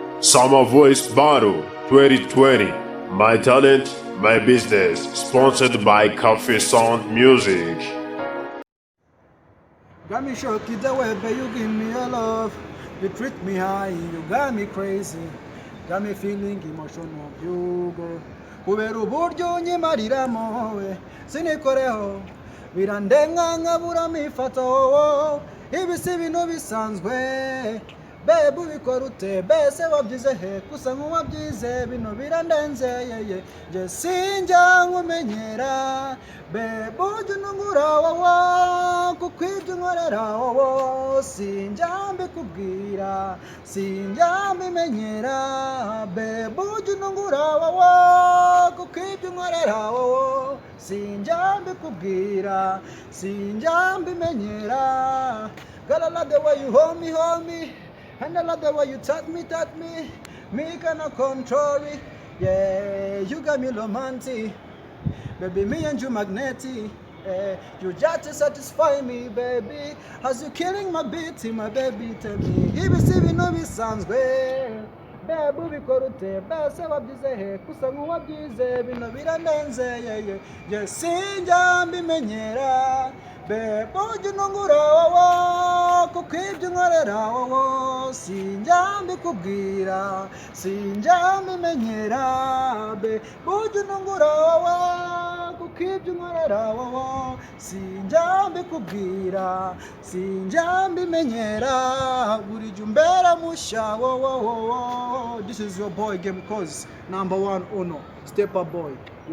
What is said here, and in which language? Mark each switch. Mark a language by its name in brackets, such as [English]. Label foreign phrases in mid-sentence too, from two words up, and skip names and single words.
[English] Summer Voice Battle 2020. My talent, my business. Sponsored by Cafe Sound Music. Got me shocked the way, but you give me your love. You treat me high, you got me crazy. Got me feeling emotional, you go. [Kinyarwanda] Kubera uburyo unyimariramo we sinikoreho birandenga nkabura mifataho ibi si ibintu bisanzwe bebu bikora ute bese wabyize he gusa nk'uwabyize bino birandenze yeye nje sinjya nkumenyera bebu ujya unungura wowo kuko ibyo unkorera wowo sinjya mbikubwira sinjya mbimenyera bebu ujya unungura wowo kuko ibyo unkorera wowo sinjya mbikubwira sinjya mbimenyera. [English] Girl, I love the way you hold me, and I love the way you touch me, me cannot control it, yeah, you got me romantic, baby, me and you magnetic, you just to satisfy me, baby, as you killing my beat, my baby, tell me, if you know me sounds great, [Kinyarwanda] bebu bikora ute bese wabyize he gusa nk'uwabyize bino birandenze ye sinjya mbimenyera bebu ujya unungura wowo kuko ibyo unkorera wowo sinjya mbikubwira sinjya mbimenyera bebu ujya unungura wowo kuko ibyo unkorera wowo sinjya mbikubwira sinjya mbimenyera buri jya umbera mushya wowo. [English] This is your boy Game Cause, #1 Uno, Step Up Boy.